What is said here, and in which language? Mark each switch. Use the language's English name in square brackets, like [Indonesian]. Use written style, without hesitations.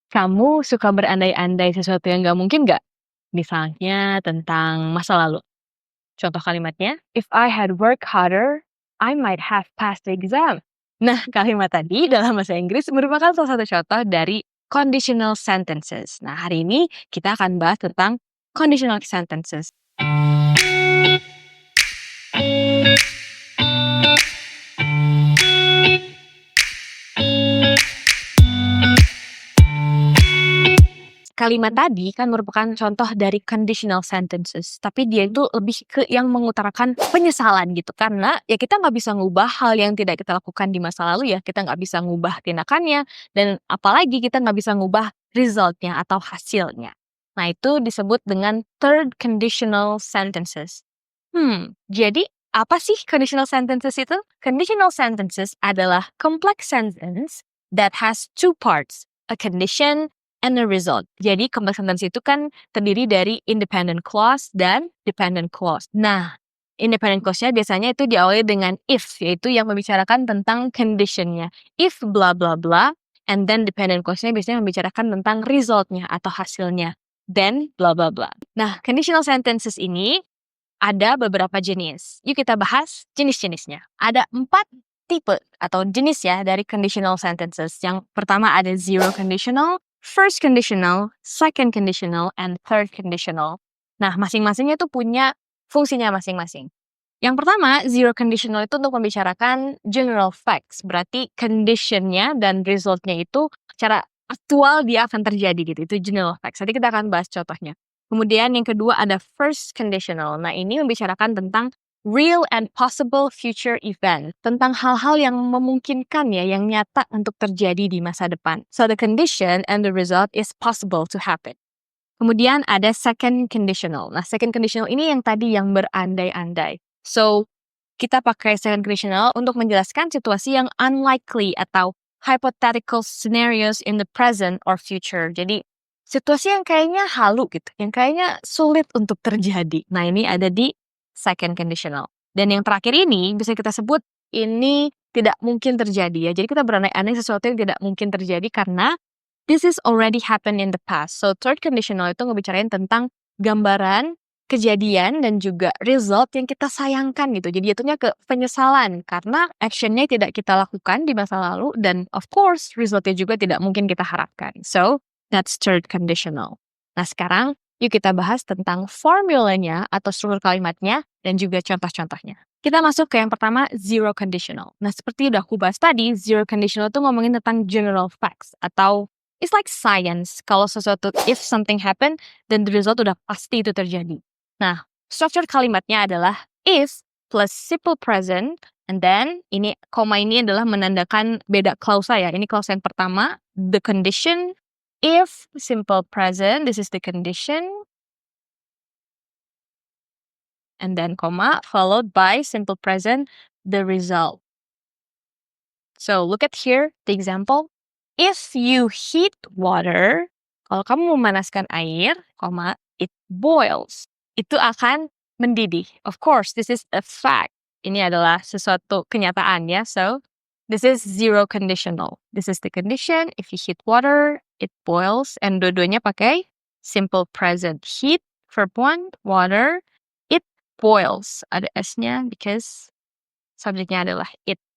[Indonesian] Kamu suka berandai-andai sesuatu yang nggak mungkin nggak? Misalnya tentang masa lalu. Contoh kalimatnya, [English] "If I had worked harder, I might have passed the exam." [Indonesian] Nah, kalimat tadi dalam bahasa Inggris merupakan salah satu contoh dari conditional sentences. Nah, hari ini kita akan bahas tentang conditional sentences. Kalimat tadi kan merupakan contoh dari conditional sentences, tapi dia itu lebih ke yang mengutarakan penyesalan gitu. Karena ya kita nggak bisa ngubah hal yang tidak kita lakukan di masa lalu ya, kita nggak bisa ngubah tindakannya, dan apalagi kita nggak bisa ngubah resultnya atau hasilnya. Nah itu disebut dengan third conditional sentences. Jadi apa sih conditional sentences itu? [English] Conditional sentences [Indonesian] adalah [English] complex sentence that has two parts, a condition and a result. [Indonesian] Jadi complex sentence itu kan terdiri dari independent clause dan dependent clause. Nah, independent clause-nya biasanya itu diawali dengan if, yaitu yang membicarakan tentang condition-nya. [English] If blah blah blah, and then [Indonesian] dependent clause-nya biasanya membicarakan tentang result-nya atau hasilnya. [English] Then blah blah blah. [Indonesian] Nah, conditional sentences ini ada beberapa jenis. Yuk kita bahas jenis-jenisnya. Ada 4 tipe atau jenis ya dari conditional sentences. Yang pertama ada [English] zero conditional, first conditional, second conditional, and third conditional. [Indonesian] Nah, masing-masingnya tuh punya fungsinya masing-masing. Yang pertama, zero conditional itu untuk membicarakan general facts. Berarti conditionnya dan resultnya itu secara aktual dia akan terjadi gitu. Itu general facts. Nanti kita akan bahas contohnya. Kemudian yang kedua ada first conditional. Nah, ini membicarakan tentang [English] real and possible future event. [Indonesian] Tentang hal-hal yang memungkinkan ya, yang nyata untuk terjadi di masa depan. [English] So, the condition and the result is possible to happen. [Indonesian] Kemudian ada second conditional. Nah, second conditional ini yang tadi yang berandai-andai. [English] So, kita pakai second conditional [Indonesian] untuk menjelaskan situasi yang [English] unlikely atau hypothetical scenarios in the present or future. [Indonesian] Jadi, situasi yang kayaknya halu gitu, yang kayaknya sulit untuk terjadi. Nah, ini ada di second conditional. Dan yang terakhir ini bisa kita sebut ini tidak mungkin terjadi ya. Jadi kita berandai-andai sesuatu yang tidak mungkin terjadi karena [English] this is already happened in the past. [Indonesian] So third conditional itu ngebicarain tentang gambaran kejadian dan juga result yang kita sayangkan gitu. Jadi jatuhnya ke penyesalan karena actionnya tidak kita lakukan di masa lalu dan [English] of course [Indonesian] resultnya juga tidak mungkin kita harapkan. [English] So that's third conditional. [Indonesian] Nah sekarang yuk kita bahas tentang formulanya atau struktur kalimatnya dan juga contoh-contohnya. Kita masuk ke yang pertama, zero conditional. Nah seperti udah aku bahas tadi, zero conditional itu ngomongin tentang general facts atau [English] it's like science. [Indonesian] Kalau sesuatu, [English] if something happen, then the result [Indonesian] udah pasti itu terjadi. Nah, structure kalimatnya adalah if plus simple present, [English] and then [Indonesian] ini koma ini adalah menandakan beda klausa ya. [English] Ini klausa yang pertama, the condition, if simple present, this is the condition, and then comma, followed by simple present, the result. So look at here, the example. If you heat water, [Indonesian] kalau kamu memanaskan air, [English] it boils. [Indonesian] Itu akan mendidih. [English] Of course, this is a fact. [Indonesian] Ini adalah sesuatu kenyataan ya. [English] So, this is zero conditional. This is the condition. If you heat water, it boils. And [Indonesian] dua-duanya pakai [English] simple present. Heat, verb 1, water, it boils. [Indonesian] Ada S-nya because subjeknya adalah it.